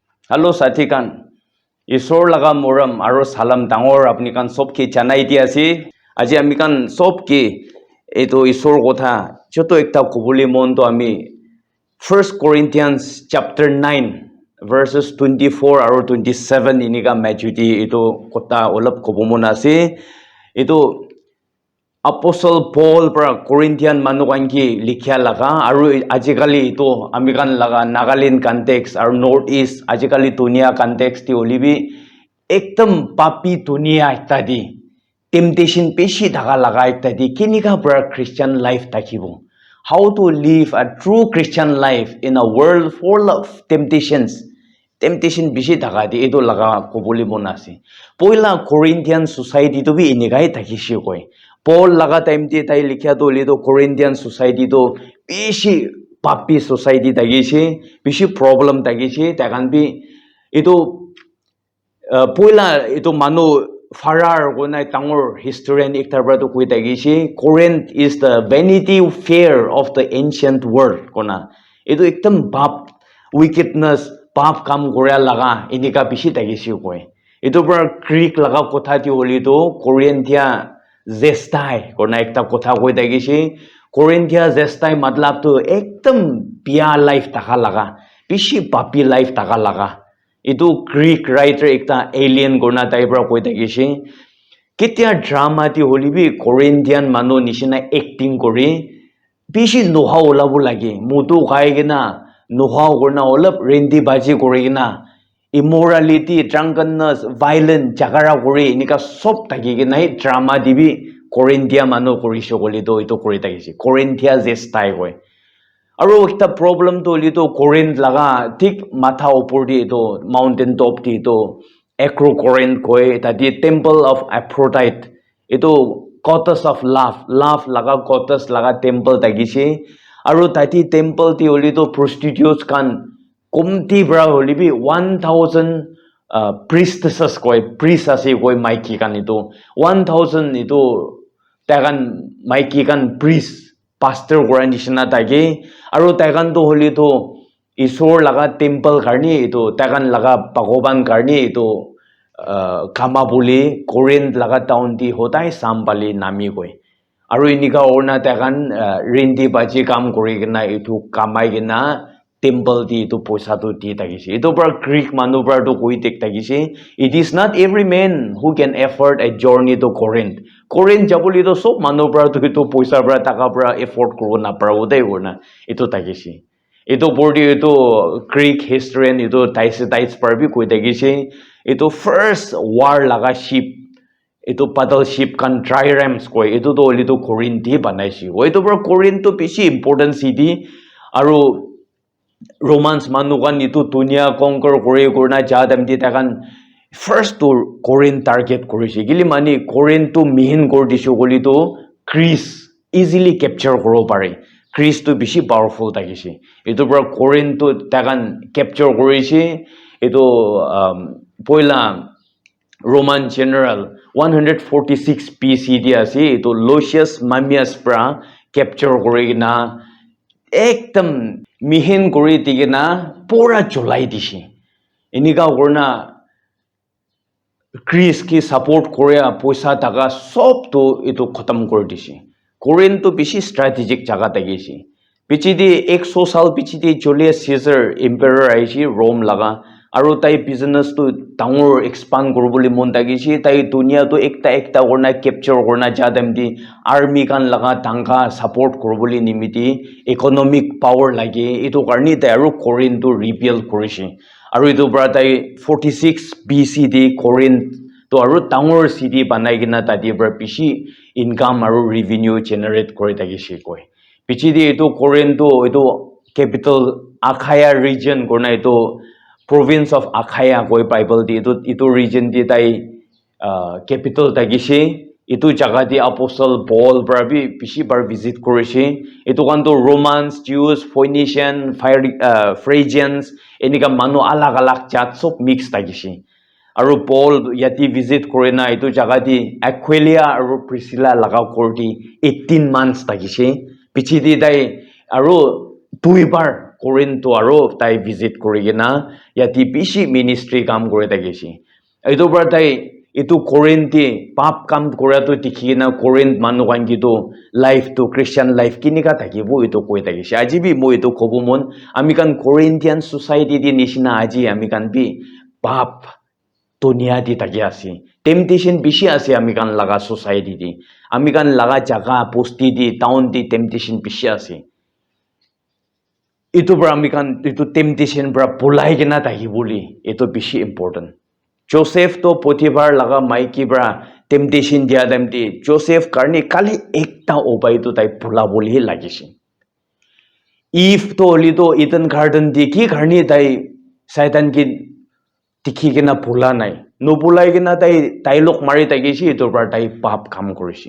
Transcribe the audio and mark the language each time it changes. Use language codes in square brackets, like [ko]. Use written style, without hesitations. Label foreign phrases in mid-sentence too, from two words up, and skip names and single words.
[nag] Hello Satikan. Isor laga moram aro salam dangor apni kan sob ki janai di asi. Aji ami kan sob ki eto isor kotha joto ekta kubuli mon to ami 1 Corinthians chapter 9 verses 24 aro 27 ini ka majuti ito kota olap kubumon asi. Ito Apostle Paul pra Corinthian manukan ki likhya laga aru ajikali ito amikan laga Nagaland context aru northeast ajikali dunia context ti olibi ekdam papi dunia ittadi temptation peshi daga laga ittadi kinika pra Christian life takibo [en] how to live a true Christian life in a world full of temptation [nag] bishi daga di ito laga kubuli monasi poila Corinthian society to bi inigai takishi koi Paul laga time ti tai likhya to lido Corinthian society to bishi papi society tagishi bishi problem tagishi takan bi ito poila ito manu farar guna tangor historian ektabra to kui tagishi [en] Corinth is the vanity fair of the ancient world [nag] kona ito ekdam bab wickedness pap kam goria laga inika bishi tagishi koi ito pra Greek laga kotha ti holi to Corinthian Zestai kona ekta kotha koi tagishi Corinthia Zestai matlab to ekdam pia life taka laga bishi papi life taka laga itu Greek writer ekta alien gona taibra koi tagishi kitya drama ti holibi Corinthian manu nishina acting kori bishi noha olabu lagi mutu kai gina noha gorna olap rendi baji kori gina [en] immorality, drunkenness, violence, [nag] jagara kori inika sob tagi gina drama dibi Corinthia manu kori shogoli do ito kori tagisi Corinthia zestai koi aro ekta problem to lito Corinth laga tik matha upor di ito [en] mountain top [nag] di ito Acro Corinth koi tadi [en] temple of Aphrodite [nag] ito [en] goddess of love [nag] laga goddess laga temple tagisi aro tadi temple ti olito prostitutes kan kumti bra holibi 1000 priestesses koi priest ase koi maiki kan itu 1000 itu tagan maiki kan priest pastor gora nishina tage aro tagan to holi to isor laga temple karni itu tagan laga bhagwan karni itu kama boli Corinth laga town ti hotai sambali nami koi aro inika orna tagan rindi baji kam kori gina itu kamai gina temple di itu poisa tu di tagisi itu pra Greek manu pra to koi tek tagisi [en] it is not every man who can afford a journey to Corinth [nag] jabuli to sob manu pra to itu poisa pra taka pra afford kuro na pra udai urna itu tagisi itu bordi itu Greek historian itu Thucydides pra bi koi tagisi itu [en] first war [nag] laga ship itu [en] paddle ship [nag] kan triremes koi itu to oli to Corinth di banaisi itu pra Corinth to bishi [en] important city [nag] aru Romans manukan itu dunia conquer kori kurna jadam di takan first to Corinth target korishi gili mani Corinth to mihin kor disho goli to Greece [en] easily capture [nag] koro pare Greece to bishi powerful tagishi itu pra Corinth to takan capture korishi itu poila Roman general 146 BCD ase itu Lucius Mummius pra capture kori na ekdam mihin kori tigina pura cholai dishi inika korna Greece ki support korea poisa taka sob to itu khatam kor dishi Corinth to bishi strategic jaga tagishi pichidi 100 sal pichidi Julius Caesar emperor aishi Rome laga aro tai business to dangor expand koroboli mon tagishi tai dunia to ekta korna capture korna jadam di army kan laga tangka support koroboli nimiti [en] economic power [nag] lagi itu karni tai aro Corinth to rebuild korishi aro itu bra tai 46 BCD Corinth to aro dangor city banai gina tadi bra bishi income aro [en] revenue generate [nag] kori tagishi koi pichidi itu Corinth to itu capital Achaia region korna itu [en] province of Achaia [nag] koi Bible di itu region di tai capital tagishi itu jaga di apostle Paul brabi bishi bar visit korishi itu kan to Romans Jews Phoenician Phrygians enika manu alag jat sob mix tagishi aru Paul yati visit korena itu jaga di Aquila aru Priscilla laga korti 18 months tagishi pichi di tai aru 2 bar Corinth to aro tai visit korigena yati bishi ministry kam kore takishi. Ito pra tai itu Corinth pap kam kora to tikhina Corinth manukan gitu life to Christian life kinika takibo ito koi takishi. Aji bi mo ito kobumon amikan Corinthian society di nishina aji amikan bi pap dunia di takiasi. Temptation bishi ase amikan laga society di. Amikan laga jaga posti di town di temptation bishi ase. Itu pra amikan itu temptation pra pulai kena takibuli. Itu bishi important. Joseph to Potiphar laga maiki bra temptation dia damti Joseph karni kali ekta obai to tai pula boli lagishi. Eve to oli to Eden garden di ki karni tai Satan ki tikhi kena pula nai. No pulai kena tai lok mari tagishi ito bra tai pap kam korishi.